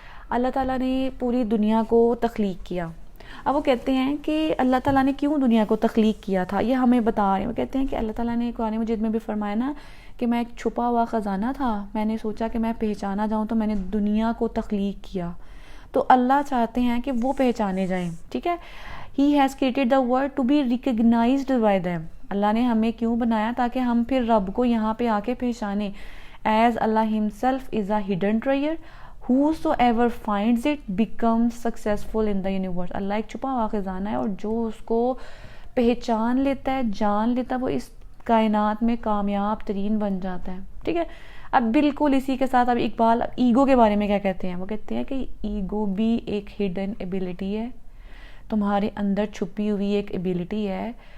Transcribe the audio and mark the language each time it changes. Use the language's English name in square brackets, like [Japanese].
[Urdu] اللہ تعالیٰ نے پوری دنیا کو تخلیق کیا. اب وہ کہتے ہیں کہ اللہ تعالیٰ نے کیوں دنیا کو تخلیق کیا تھا، یہ ہمیں بتا رہے ہیں. وہ کہتے ہیں کہ اللہ تعالیٰ نے قرآن مجید میں بھی فرمایا نا کہ میں ایک چھپا ہوا خزانہ تھا، میں نے سوچا کہ میں پہچانا جاؤں تو میں نے دنیا کو تخلیق کیا. تو اللہ چاہتے ہیں کہ وہ پہچانے جائیں. ٹھیک ہے. [English] He has created the world to be recognized by them. [Urdu] اللہ نے ہمیں کیوں بنایا؟ تاکہ ہم پھر رب کو یہاں پہ آ کے پہچانیں. [English] As Allah himself is a hidden treasure, whosoever finds it becomes successful in the universe. [Urdu] اللہ ایک چھپا ہوا خزانہ ہے، اور جو اس کو پہچان لیتا ہے، جان لیتا ہے، وہ اس کائنات میں کامیاب ترین بن جاتا ہے. ٹھیک ہے. اب بالکل اسی کے ساتھ اب اقبال ایگو کے بارے میں کیا کہتے ہیں. وہ کہتے ہیں کہ ایگو بھی ایک ہڈن ایبلٹی ہے، تمہارے اندر چھپی ہوئی ایک ایبلٹی ہے.